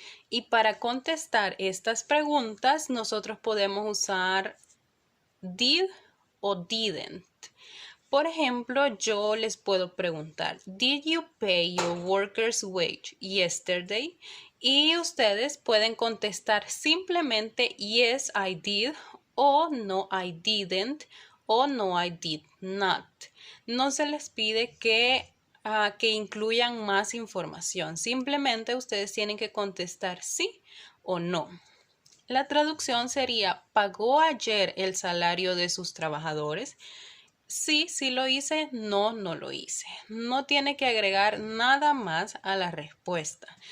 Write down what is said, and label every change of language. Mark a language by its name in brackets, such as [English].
[Spanish] Y para contestar estas preguntas, nosotros podemos usar did o didn't. Por ejemplo, yo les puedo preguntar, [English] ¿Did you pay your workers' wage yesterday? [Spanish] Y ustedes pueden contestar simplemente [English] yes, I did [Spanish] o [English] no, I didn't [Spanish] o [English] no, I did not. [Spanish] No se les pide que incluyan más información. Simplemente ustedes tienen que contestar sí o no. La traducción sería, ¿pagó ayer el salario de sus trabajadores? Sí, sí lo hice, no, no lo hice. No tiene que agregar nada más a la respuesta.